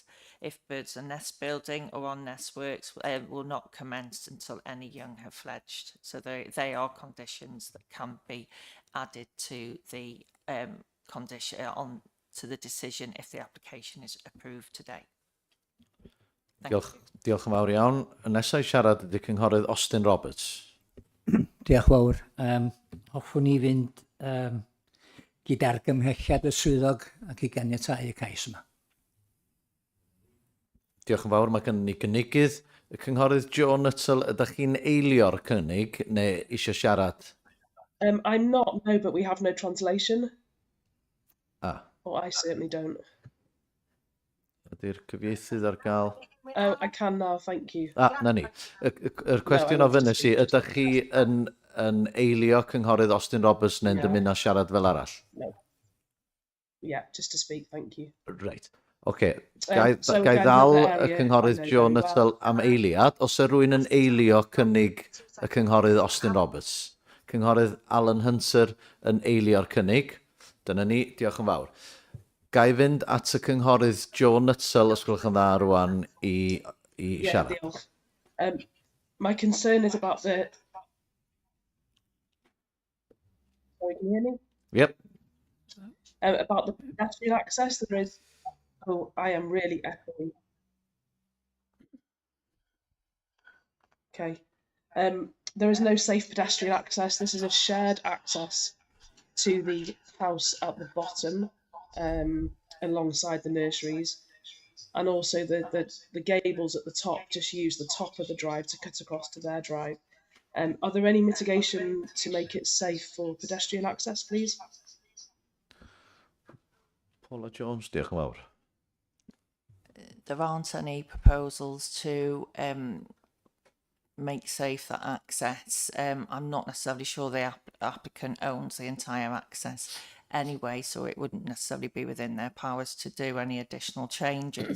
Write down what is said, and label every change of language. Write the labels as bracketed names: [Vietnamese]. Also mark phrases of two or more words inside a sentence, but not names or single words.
[English] If birds are nest building or on nest works, will not commence until any young have fledged. So they are conditions that can be added to the condition on to the decision if the application is approved today. [Welsh] Diolch yn fawr iawn. Y nesaf i siarad ydy cynghorydd Austin Roberts. Diolch fawr. Hoffwn i fynd gyda'r gymhelliad y swyddog ac i ganiatáu y cais yma. Diolch yn fawr. Mae gen ni gynigydd. Y cynghorydd Joe Nuttall, ydych chi'n eilio'r cynnig neu eisiau siarad? [English] I'm not, no, but we have no translation. Ah. Or I certainly don't. [Welsh] Ydy'r cyfieithydd ar gael? [English] I can now, thank you. [Welsh] Na ni. Yr cwestiwn o fyny si, ydych chi yn eilio cynghorydd Austin Roberts neu'n dymuno siarad fel arall? [English] No. Yeah, just to speak, thank you. [Welsh] Reit. Oce. Gai ddal y cynghorydd Joe Nuttall am eiliad, os yw rwy'n yn eilio cynnig y cynghorydd Austin Roberts? Cynghorydd Alan Hunter yn eilio'r cynnig. Dyna ni, diolch yn fawr. Gai fynd at y cynghorydd Joe Nuttall, os gwelwch yn dda rwan, i siarad. Diolch. [English] My concern is about the... Sorry, can you hear me? Yep. About the pedestrian access, there is... Oh, I am really echoing. Okay. There is no safe pedestrian access. This is a shared access to the house at the bottom, alongside the nurseries, and also the gables at the top just use the top of the drive to cut across to their drive. Are there any mitigation to make it safe for pedestrian access, please? [Welsh] Paula Jones, diolch yn fawr. [English] There aren't any proposals to make safe that access. I'm not necessarily sure the applicant owns the entire access anyway, so it wouldn't necessarily be within their powers to do any additional changes.